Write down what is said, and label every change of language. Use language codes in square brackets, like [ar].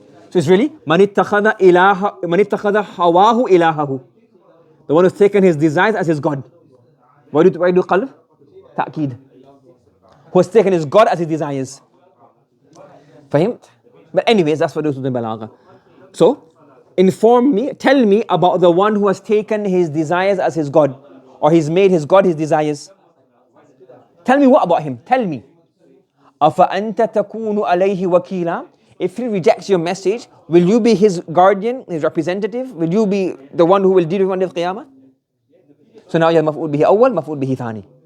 [en] So it's really [ar] من اتخذ هواه إلهه. [en] The one who's taken his desires as his God. Why do you do qalb? تأكيد. Who has taken his God as his desires. [ar] فهمت? [en] But anyways, that's what those who do balagha. So, inform me, tell me about the one who has taken his desires as his God, or he's made his God his desires. Tell me what about him? Tell me. [ar] أَفَأَنْتَ تَكُونُ عَلَيْهِ وَكِيلًا. [en] If he rejects your message, will you be his guardian, his representative? Will you be the one who will deal with him on the Qiyamah? So now you have مفعول به أول, مفعول به ثاني.